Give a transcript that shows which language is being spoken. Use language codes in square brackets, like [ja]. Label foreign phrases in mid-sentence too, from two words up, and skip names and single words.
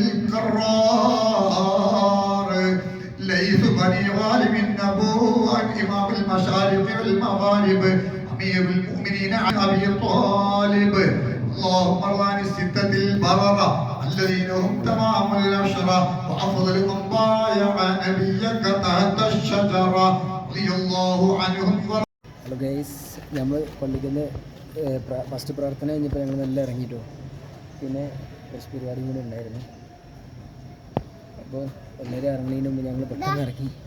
[ar] الكرار ليث بني غالب النبوة إمام المشارق والمغارب أمير المؤمنين عن أبي طالب اللهم ارض عن الستة البررة الذين هم تمام العشرة وأفضلهم بايع نبيك تحت الشجرة [ml] ഹലോ ഗൈസ്, നമ്മൾ പള്ളിക്കുന്ന ഫസ്റ്റ് പ്രാർത്ഥന കഴിഞ്ഞപ്പോൾ ഞങ്ങൾ നല്ല ഇറങ്ങിയിട്ടോ. പിന്നെ കുറച്ച് പരിപാടിയും കൂടി ഉണ്ടായിരുന്നു. അപ്പോൾ എല്ലാവരും ഇറങ്ങുന്നതിന് മുമ്പ് ഞങ്ങൾ പെട്ടെന്ന് ഇറങ്ങി.